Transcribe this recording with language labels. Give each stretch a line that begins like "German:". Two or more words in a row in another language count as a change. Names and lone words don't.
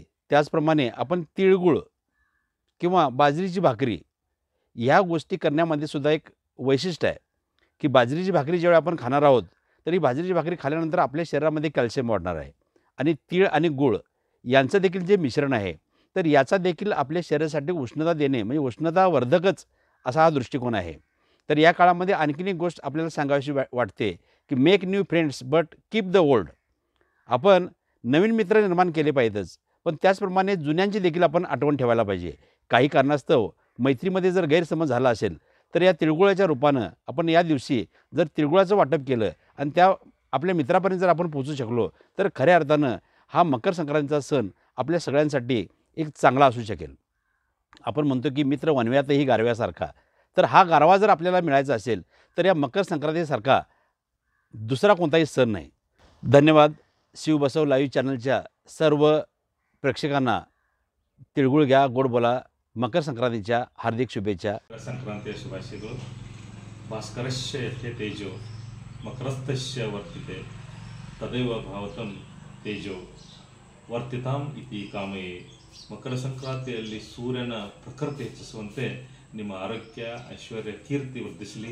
Marathi: त्याचप्रमाणे आपण तिळगुळ किंवा बाजरीची भाकरी ह्या गोष्टी करण्यामध्ये सुद्धा एक वैशिष्ट्य आहे की बाजरीची भाकरी ज्यावेळी आपण खाणार आहोत तर ही बाजरीची भाकरी खाल्यानंतर आपल्या शरीरामध्ये कॅल्शियम वाढणार आहे. आणि तीळ आणि गूळ यांचं देखील जे मिश्रण आहे तर याचा देखील आपल्या शरीरासाठी उष्णता देणे म्हणजे उष्णतावर्धकच असा हा दृष्टिकोन आहे. तर या काळामध्ये आणखीन एक गोष्ट आपल्याला सांगावीशी वाटते की
English: make new friends but keep the old.
Marathi: आपण नवीन मित्र निर्माण केले पाहिजेतच, पण त्याचप्रमाणे जुन्यांची देखील आपण आठवण ठेवायला पाहिजे. काही कारणास्तव मैत्रीमध्ये जर गैरसमज झाला असेल तर या तिळगुळाच्या रूपानं आपण या दिवशी जर तिळगुळाचं वाटप केलं आणि त्या आपल्या मित्रापर्यंत जर आपण पोहोचू शकलो तर खऱ्या अर्थानं हा मकर संक्रांतीचा सण आपल्या सगळ्यांसाठी एक चांगला असू शकेल. आपण म्हणतो की मित्र वनव्यातही गारव्यासारखा, तर हा गारवा जर आपल्याला मिळायचा असेल तर या मकर संक्रांतीसारखा दुसरा कोणताही सण नाही. धन्यवाद. शिवबसव लाईव्ह चॅनलच्या सर्व प्रेक्षकांना तिळगुळ घ्या, गोड बोला. मकर संक्रांतीच्या हार्दिक शुभेच्छा.
Kannada: संक्रांतीಯ ಶುಭಾಶಯಗಳು.
Sanskrit: ಭಾಸ್ಕರಸ್ಯ ಯಥೆ ತೇಜೋ ಮಕರಸ್ಥಸ್ಯ ವರ್ತಿತೆ ತದೈವ ಭಾವತಂ ತೇಜೋ ವರ್ತಿತಾಂ ಇತಿ ಕಾಮಯೇ.
Kannada: ಮಕರ ಸಂಕ್ರಾಂತಿಯಲ್ಲಿ ಸೂರ್ಯನ ಪ್ರಖರತೆ ಹೆಚ್ಚಿಸುವಂತೆ ನಿಮ್ಮ ಆರೋಗ್ಯ, ಐಶ್ವರ್ಯ, ಕೀರ್ತಿ ವೃದ್ಧಿಸಲಿ.